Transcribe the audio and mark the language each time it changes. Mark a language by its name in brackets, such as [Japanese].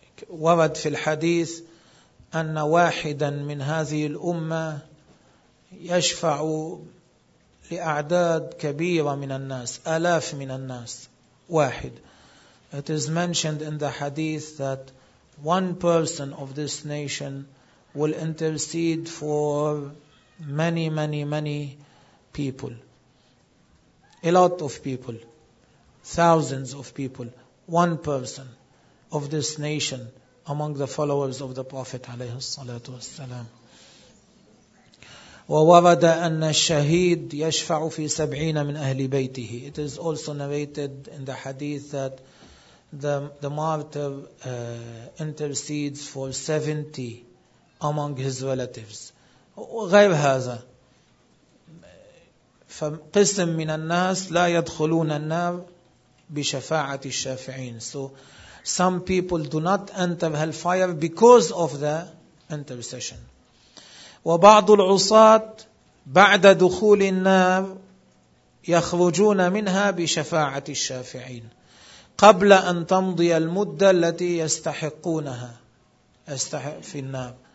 [Arabic] ورد في الحديث أن واحدا من هذه الأمة يشفع لأعداد كبيرة من الناس, آلاف من الناس, واحد. [English] It is mentioned in the hadith that one person of this nation will intercede for many, many, many people. A lot of people, thousands of people, one person of this nation among the followers of the Prophet [Arabic] عليه الصلاة والسلام. وورد أن الشهيد يشفع في 70 من أهل بيته. [English] It is also narrated in the hadith that the martyr intercedes for 70 among his relatives. [Arabic] غير هذا. فقسم من الناس لا يدخلون النار بشفاعة الشافعين. [English] So some people do not enter hellfire because of the intercession. [Arabic] وبعض العصاة بعد دخول النار يخرجون منها بشفاعة الشافعين قبل أن تمضي المدة التي يستحقونها في النار.